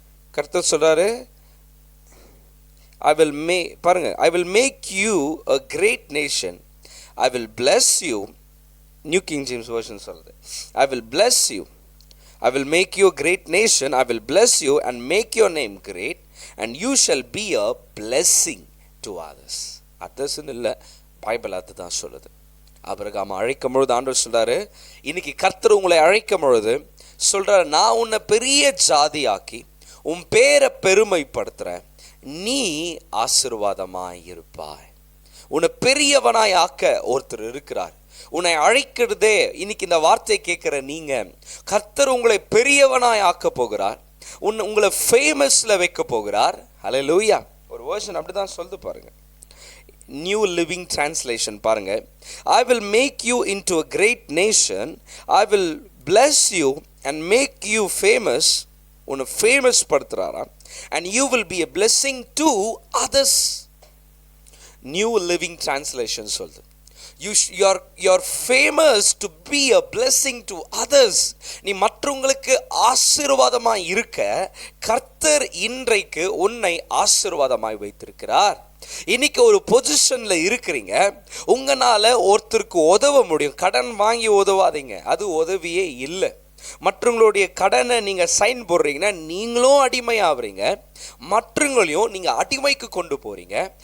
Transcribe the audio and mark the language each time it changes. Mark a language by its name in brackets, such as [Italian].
[Tamil] கர்த்தர் சொல்றாரு, பாருங்க, [English] I will make you a great nation. I will bless you. New King James Version [Tamil] சொல்றது, [English] I will bless you. I will make you a great nation. I will bless you and make your name great and you shall be a blessing to others. [Tamil] others இல்ல, Bible அதுதான் சொல்லுது. Abraham அழைக்கும் பொழுது ஆண்டவர் சொல்றாரு, இன்னைக்கு கர்த்தர் உங்களை அழைக்கும் பொழுது சொல்றாரு, நான் உன்னை பெரிய ஜாதியாக்கி உன் பேரை பெருமைப்படுத்துறேன், நீ ஆசீர்வாதமாய் இருப்பாய். உன்னை பெரியவனாய் ஆக்க ஒருத்தர் இருக்கிறார். உன்னை அழைக்கிறதே, இன்னைக்கு இந்த வார்த்தை கேட்கிற நீங்க, கர்த்தர் உங்களை பெரியவனாய் ஆக்க போகிறார், உங்களை ஃபேமஸ்ல வைக்க போகிறார். ஹல்லேலூயா. ஒரு வேர்ஷன் அப்படிதான் சொல்லுது பாருங்க, நியூ லிவிங் டிரான்ஸ்லேஷன் பாருங்க. [English] I will make you into a great nation. I will bless you and make you famous. [Tamil] உன்னை famous படுத்துறாராம். [English] And you will be a blessing to others. New Living Translation [Tamil] சொல்லுது, [English] you're famous to be a blessing to others. [Tamil] நீ மற்றவங்களுக்கு ஆசீர்வாதமாய் இருக்க கர்த்தர் இன்றைக்கு உன்னை ஆசீர்வாதமாய் வைத்திருக்கிறார். இன்னைக்கு ஒரு பொசிஷன்ல இருக்கிறீங்க, உங்களால ஒருத்தருக்கு உதவ முடியும். கடன் வாங்கி உதவாதீங்க, அது உதவியே இல்லை. மற்றவங்களுடைய கடனை நீங்க சைன் போடுறீங்கன்னா நீங்களும் அடிமையாகிறீங்க, மற்றவங்களையும் நீங்க அடிமைக்கு கொண்டு போறீங்க.